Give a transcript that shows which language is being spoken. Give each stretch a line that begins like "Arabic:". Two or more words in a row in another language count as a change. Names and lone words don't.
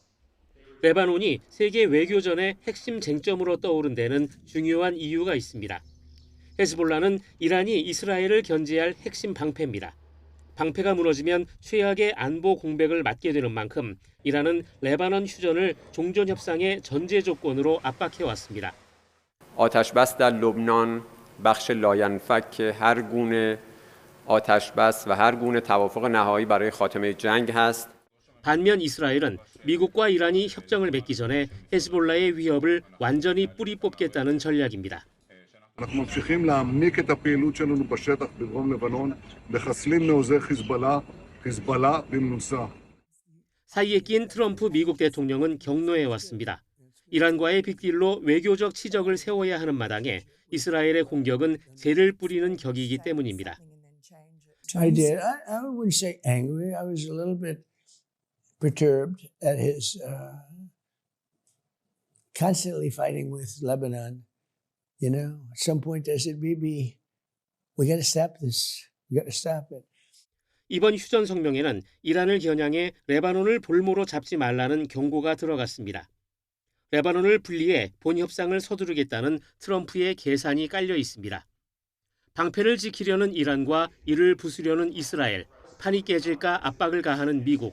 Korean: 레바논이 세계 외교전의 핵심 쟁점으로 떠오른 데는 중요한 이유가 있습니다. 헤즈볼라는 이란이 이스라엘을 견제할 핵심 방패입니다. 방패가 무너지면 최악의 안보 공백을 맞게 되는 만큼 이란은 레바논 휴전을 종전 협상의 전제 조건으로 압박해왔습니다.
Persian: آتش‌بس در لبنان بخش لاینفک هر گونه آتش‌بس و هر گونه توافق نهایی برای خاتمه جنگ است.
Korean: 반면 이스라엘은 미국과 이란이 협정을 맺기 전에 헤즈볼라의 위협을 완전히 뿌리 뽑겠다는 전략입니다.
Hebrew: אנחנו ממשיכים להעמיק את הפעילות שלנו בשטח בדרום לבנון, מחסלים מעוזי חיזבאללה במנוסה.
Korean: 사이에 낀 트럼프 미국 대통령은 격노해왔습니다. 이란과의 빅딜로 외교적 치적을 세워야 하는 마당에 이스라엘의 공격은 재를 뿌리는 격이기 때문입니다.
English: I did. I wouldn't say angry. I was a little bit perturbed at his constantly fighting with Lebanon. You know, at some point I said, we got to stop this. We got to stop it.
Korean: 이번 휴전 성명에는 이란을 겨냥해 레바논을 볼모로 잡지 말라는 경고가 들어갔습니다. 레바논을 분리해 본 협상을 서두르겠다는 트럼프의 계산이 깔려 있습니다. 방패를 지키려는 이란과 이를 부수려는 이스라엘, 판이 깨질까 압박을 가하는 미국.